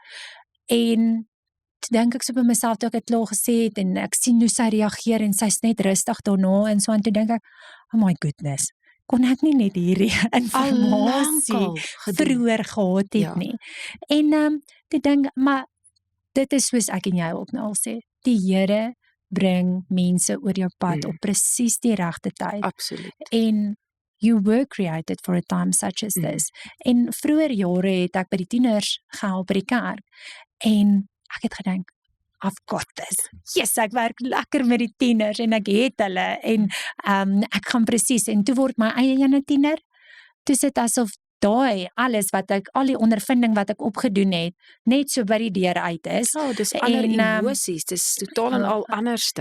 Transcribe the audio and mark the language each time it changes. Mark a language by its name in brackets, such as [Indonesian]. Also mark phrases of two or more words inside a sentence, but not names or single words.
[Afrikaans] En toe dink ek so by myself, toe ek het klaar gesê het, en ek sien hoe sy reageer, en sy's net rustig daarna, en so, en toe dink ek, [English] oh my goodness, [Afrikaans] kon ek nie net hierdie informasie vroeër gehad het nie. En toe dink, maar dit is soos ek en jy ook nou al sê, die Here bring mense oor jou pad op presies die regte tyd. Absoluut. [English] En you were created for a time such as this. [Afrikaans] En vroeër jare het ek by die tieners gehelp by die kerk, en ek het gedink, [English] I've got this. Yes, [Afrikaans] ek werk lekker met die tieners en ek het hulle en ek gaan presies en toe word my eie ene tiener. Toe sit asof daai alles wat ek al die ondervinding wat ek opgedoen het, net so by die deur uit is. Dis ander emosies, dis totaal en al anderste.